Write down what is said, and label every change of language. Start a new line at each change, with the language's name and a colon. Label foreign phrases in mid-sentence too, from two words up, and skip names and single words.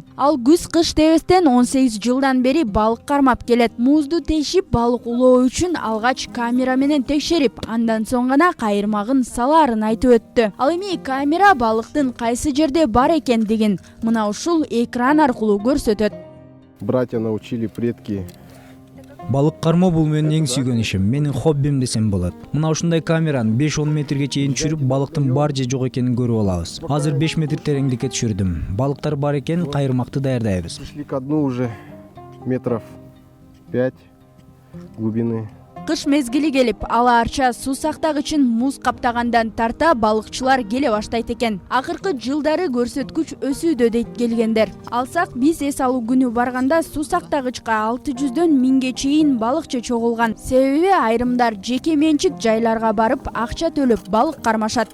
Kyrgyz: Ал күз-кыш дебестен 18 жылдан бери балык кармап келет. Музду тешип балык улоо үчүн алгач камера менен текшерип, андан соң гана кайырмагын салаарын айтып өттү. Ал эми камера балыктын кайсы жерде бар экендигин мына ушул экран аркылуу көрсөтөт.
Russian: Братья научили, предки.
Kyrgyz: Балык кармоо бул менин эң сүйгөн ишим, менин хоббим десем болот. Мына ушундай камераны 5-10 метрге чейин түшүрүп, балыктын бар же жок экенин көрүп алабыз. Азыр 5 метр тереңдикке түшүрдүм. Балыктар бар экен, кайырмакты даярдайбыз.
Russian: Пришли ко дну уже метров 5 глубины.
Kyrgyz: Кыш мезгили келип, Ала Арча суу сактагычын муз каптагандан тарта балыкчылар келе баштайт экен. Акыркы жылдары көрсөткүч өсүүдө дейт келгендер. Алсак биз эс алуу күнү барганда суу сактагычка 600дөн 1000ге чейин балыкчы чогулган. Себеби айрымдар жеке менчик жайларга барып акча төлөп балык кармашат.